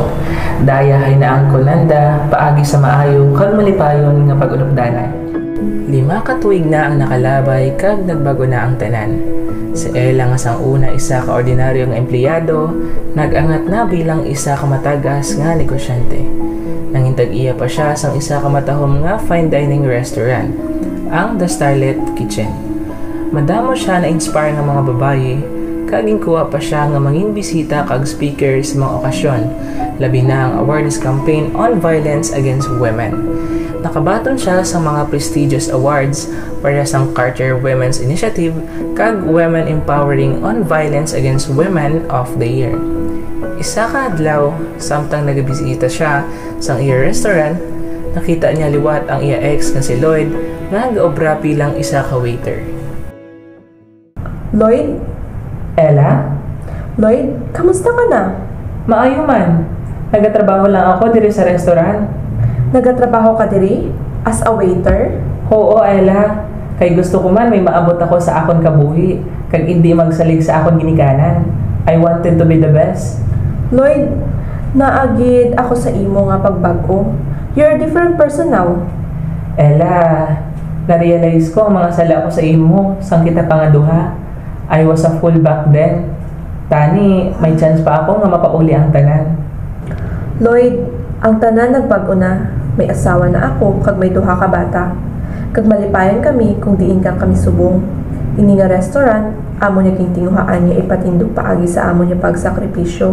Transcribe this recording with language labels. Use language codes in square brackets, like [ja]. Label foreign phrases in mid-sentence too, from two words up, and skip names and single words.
[hil] Dayahay na ang konanda, paagi sa maayo kag malipayon nga pagulupdanay. 5 ka tuig na ang nakalabay kag nagbago na ang tanan. Si Ella nga sang una isa ka ordinaryong empleyado, nag-angat na bilang isa ka matagas nga negosyante. Nangintag iya pa siya sang isa ka matahom nga [en] fine dining restaurant, [hil] ang The Starlit Kitchen. Madamo siya na-inspire ng mga babaye, kaging kuha pa siya nga manging bisita kag speaker sa mga okasyon, labi na ang [en] awareness campaign on violence against women. [hil] Nakabaton siya sa mga [en] prestigious awards [hil] para sa Carter Women's Initiative kag Women Empowering on Violence Against Women of the Year. Isa ka adlaw, samtang nagabisita siya sa iya restaurant, nakita niya liwat ang iya ex nga si Lloyd nga nag-obra bilang isa ka waiter. Lloyd? Ella? Lloyd, kamusta ka na? Maayo man. Nagatrabaho lang ako diri sa restaurant. Nagatrabaho ka diri? [en] As a waiter? [hil] Oo, Ella. Kay gusto ko man may maabot ako sa akon kabuhi, kag hindi magsalig sa akon ginikanan. [en] I wanted to be the best. [hil] Lloyd, naagid ako sa imo nga pagbago. [en] You're a different person now. [hil] Ella, na-realize ko ang mga sala ko sa imo, sang kita pangaduha. [en] I was a fool back then. [hil] Tani, may chance pa ako nga mapauli ang tanan. Lloyd, ang tanan nagbago na. May asawa na ako, kag may duha ka bata. Kag malipayan kami kung diin kang kami subong. Ini nga restaurant, amo niya king tinguhaan niya ipatindog paagi sa amo niya pagsakripisyo.